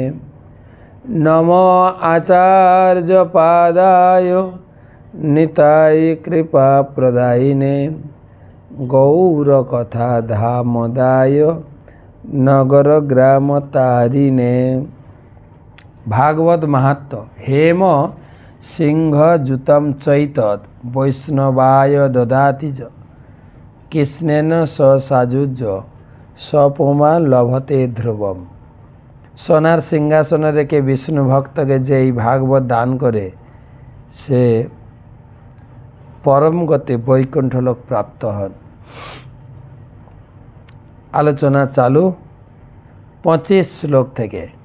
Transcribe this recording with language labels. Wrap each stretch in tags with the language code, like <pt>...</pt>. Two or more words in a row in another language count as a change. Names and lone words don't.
<sa>नमो आचार्यपादाय निताय कृपाप्रदायिने गौरकथाधामदाय नगरग्रामतारिणे। भागवत महात्म्य हेम सिंहजुतं चैतत् वैष्णवाय ददाति च कृष्णेन स सायुज्य सपुमा लभते ध्रुवम।</sa> <bn>সোনার সিংহাসনে রেখে বিষ্ণু ভক্তকে যে এই ভাগবত দান করে সে পরম গতি বৈকুণ্ঠ লোক প্রাপ্ত হন। আলোচনা চালু 25 শ্লোক থেকে।</bn>